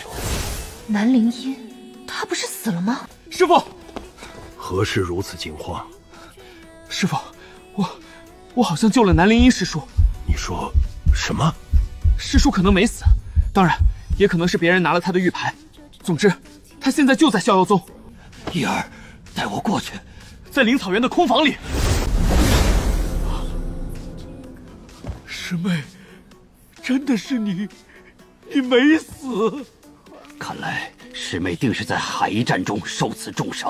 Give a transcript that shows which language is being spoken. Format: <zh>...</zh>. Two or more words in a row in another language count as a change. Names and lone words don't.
<zh>南靈音，他不是死了嗎？師父，何事如此驚慌？師父，我好像救了南靈音師叔。你說什麼？師叔可能沒死，當然也可能是別人拿了他的玉牌。總之，他現在就在逍遙宗。葉兒，帶我過去，在靈草園的空房裡。師妹，真的是你，你沒死。看來師妹定是在海一戰中受此重傷。</zh>